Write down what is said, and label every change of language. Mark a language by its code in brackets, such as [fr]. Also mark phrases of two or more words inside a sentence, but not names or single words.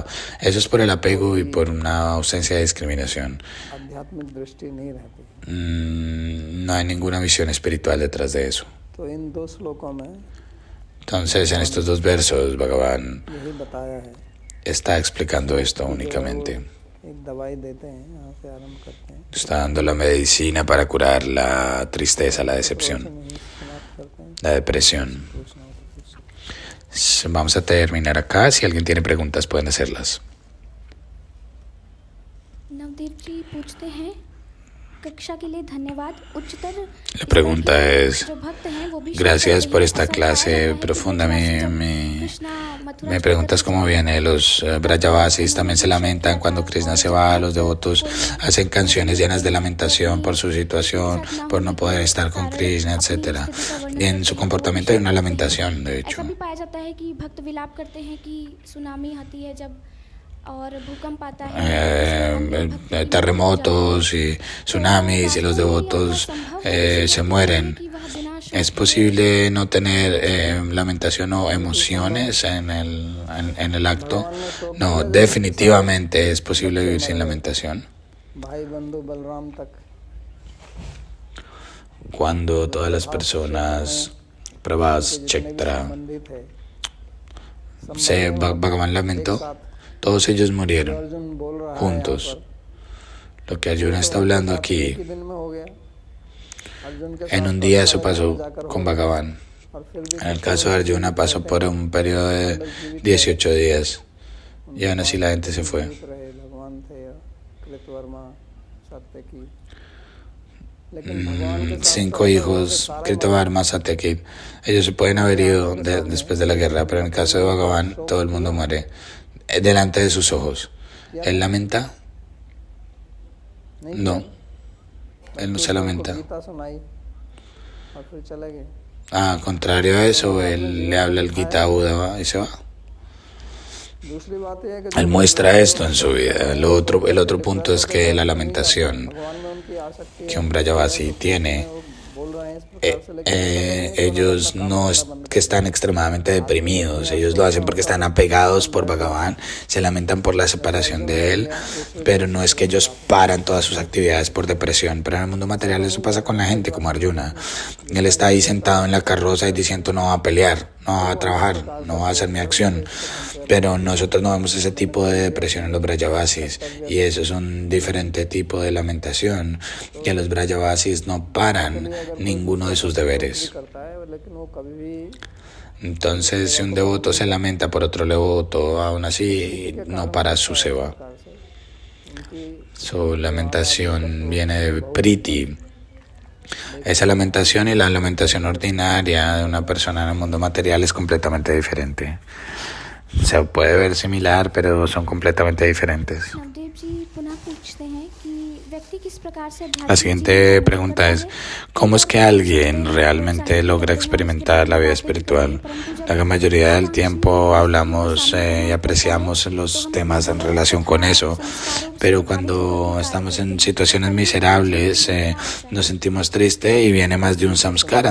[es] Eso es por el apego y por una ausencia de discriminación. No hay ninguna visión espiritual detrás de eso. Entonces, en estos dos versos, Bhagavan está explicando esto únicamente. [hi] एक दवाई देते हैं, यहाँ से आरंभ करते हैं, [es] Está dando la medicina para curar la tristeza, la decepción, [hi] यहीं से समाप्त करते हैं। [es] la depresión. [hi] पूछना हो तो पूछ सकते [es] Vamos a terminar acá. Si alguien tiene preguntas, pueden hacerlas. [hi] नवदीप जी पूछते हैं, कक्षा के लिए धन्यवाद। उच्चतर [es] La pregunta es, [hi] जो भक्त हैं वो भी [es] gracias [hi] शंकर [es] por [hi] के [es] esta [hi] लिए [es] clase [hi] असरदार है। [es] profunda. [hi] कृष्णा मथुरा [es] Me preguntas cómo viene. Los Brajavasis también se lamentan cuando Krishna se va. Los devotos hacen canciones llenas de lamentación por su situación, por no poder estar con Krishna, etc. Y en su comportamiento hay una lamentación, de hecho. [hi] ऐसा भी पाया जाता है कि भक्त विलाप करते हैं कि सुनामी आती है जब और भूकंप आता है, [es] terremotos y tsunamis y los devotos se mueren. ¿Es posible no tener lamentación o emociones en el acto? No, definitivamente es posible vivir sin lamentación. [hi] भाई बंधु बलराम तक [es] Cuando todas las personas, Prabhas, Chetra, [hi] संबंधित है, [es] se Bhagavan lamentó, todos ellos murieron [hi] अर्जुन बोल रहा है [es] juntos. [hi] यहाँ पर, [es] Lo que Arjuna está hablando [hi] एक [es] aquí, [hi] ही दिन में हो गया। अर्जुन के [es] en [hi] साथ [es] un día [hi] तो [es] eso pasó [hi] जाकर [es] con [hi] हो गया। [es] Bhagavan. [hi] और फिर भी [es] En el caso de Arjuna pasó por un periodo de 18 días y aún así la gente se fue. [hi] जीवित रहे, भगवान थे कृतवर्मा सत्यकी, लेकिन भगवान के साथ [es] 5 hijos, Kritavarma, Satyakit, ellos se pueden haber ido después de la guerra, pero en el caso de Bhagavan todo el mundo muere delante de sus ojos. ¿Él lamenta? No, él no se lamenta. [hi] गीता सुनाई और फिर चले गए। [es] Contrario a eso, él le habla el Gita a Uddhava y se va. [hi] दूसरी बात यह है कि [es] Él muestra esto en su vida. El otro punto es que la lamentación [hi] भगवान में उनकी आसक्ति [es] que un Brajavasi tiene, [hi] बोल रहे हैं इस प्रकार से, लेकिन [es] ellos no es que están extremadamente deprimidos, ellos lo hacen porque están apegados por Bhagavan, se lamentan por la separación de él, pero no es que ellos paran todas sus actividades por depresión. Pero en el mundo material eso pasa con la gente como Arjuna. Él está ahí sentado en la carroza y diciendo no va a pelear, no va a trabajar, no va a hacer mi acción. Pero nosotros no vemos ese tipo de depresión en los Brajavasis, y eso es un diferente tipo de lamentación, que los Brajavasis no paran ninguno de sus deberes. [hi] करता है, लेकिन वो कभी भी [es] Entonces, si un devoto se lamenta por otro devoto, aún así no para su seva. Su lamentación viene de Priti. Esa lamentación y la lamentación ordinaria de una persona en el mundo material es completamente diferente. Se puede ver similar, pero son completamente diferentes. [hi] नवदीप जी पुनः पूछते हैं कि व्यक्ति किस प्रकार से [es] La siguiente pregunta es, ¿cómo es que alguien realmente logra experimentar la vida espiritual? La gran mayoría del tiempo hablamos y apreciamos los temas en relación con eso, pero cuando estamos en situaciones miserables nos sentimos tristes y viene más de un samskara.